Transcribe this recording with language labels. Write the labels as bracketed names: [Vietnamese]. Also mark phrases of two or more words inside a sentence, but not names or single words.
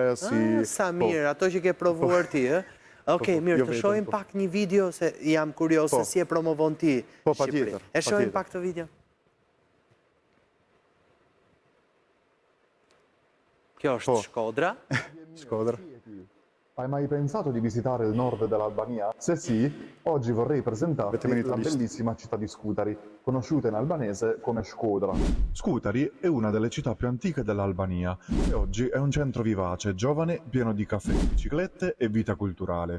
[Albanian] Sa mirë, ato që ke provuar ti, e? Okej, mirë, të shohim pak një video, se jam kurios se si e promovon ti Shqipëri. E shohim pak të video? Kjo është Shkodra. Shkodra. [Italian] Hai mai pensato di visitare il nord dell'Albania? Se sì, oggi vorrei presentarti la bellissima città di Scutari, conosciuta in albanese come Shkodra. Scutari è una delle città più antiche dell'Albania e oggi è un centro vivace, giovane, pieno di caffè, biciclette e vita culturale.